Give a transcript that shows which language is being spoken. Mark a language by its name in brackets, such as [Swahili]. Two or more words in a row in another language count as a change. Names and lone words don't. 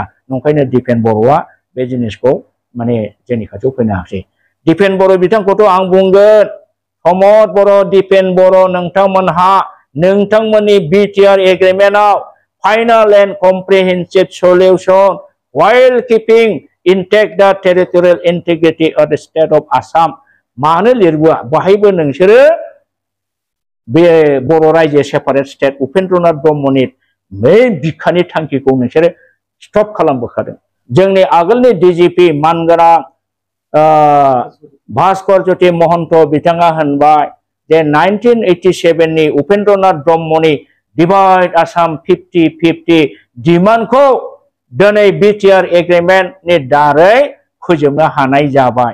[Bodo] नंखायनो दिपेन बर'आ बे जिनिसखौ माने जोंनि खाथियाव फैनो हायाखै। दिपेन बर' बिथांखौथ' आं बुंगोन, प्रमद बर', दिपेन बर', नोंथांमोनहा नोंथांमोननि बिटिआर एग्रिमेन्टआव [English] final and comprehensive solution while keeping intact the territorial integrity of the state of Assam [Bodo] मानो लिरबोआ? बाहायबो नोंसोरो बे बर' रायजो [English] separate state [Bodo] उपेन्द्रनाथ ब्रह्मनि बै बिखानि थांखिखौ नोंसोरो स्टप खालामबोखादों। जोंनि आगोलनि डिजिपि मानगोनां भास्कर ज्योति महन्त बिथाङा होनबाय जे 1987 नि उपेन्द्रनाथ ब्रह्मनि डिवाइड आसाम 50-50 डिमान्डखौ दिनै बिटिआर एग्रिमेन्टनि दारै फोजोबनो हानाय जाबाय।